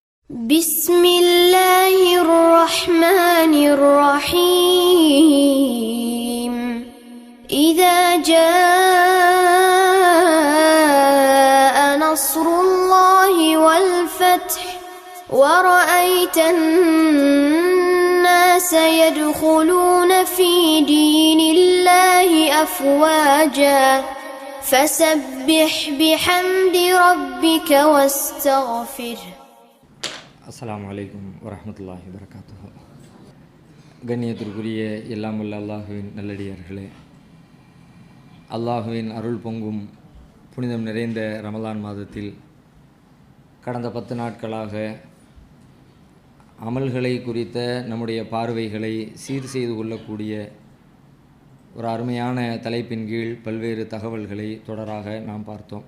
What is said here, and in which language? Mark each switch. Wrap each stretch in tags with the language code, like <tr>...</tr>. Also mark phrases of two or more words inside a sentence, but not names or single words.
<ar>بسم الله الرحمن الرحيم إذا جاء نصر الله والفتح ورأيت الناس يدخلون في دين الله أفواجا فسبح بحمد ربك واستغفره. السلام عليكم ورحمة الله وبركاته.</ar> <ta>கண்ணியத்திற்குரிய எல்லாமுள்ள அல்லாஹுவின் நல்லடியார்களே, அல்லாஹுவின் அருள் பொங்கும் புனிதம் நிறைந்த ரமலான் மாதத்தில் கடந்த 10 நாட்களாக அமல்களை குறித்த நம்முடைய பார்வைகளை சீர் செய்து கொள்ளக்கூடிய ஒரு அருமையான தலைப்பின் கீழ் பல்வேறு தகவல்களை தொடராக நாம் பார்த்தோம்.</ta>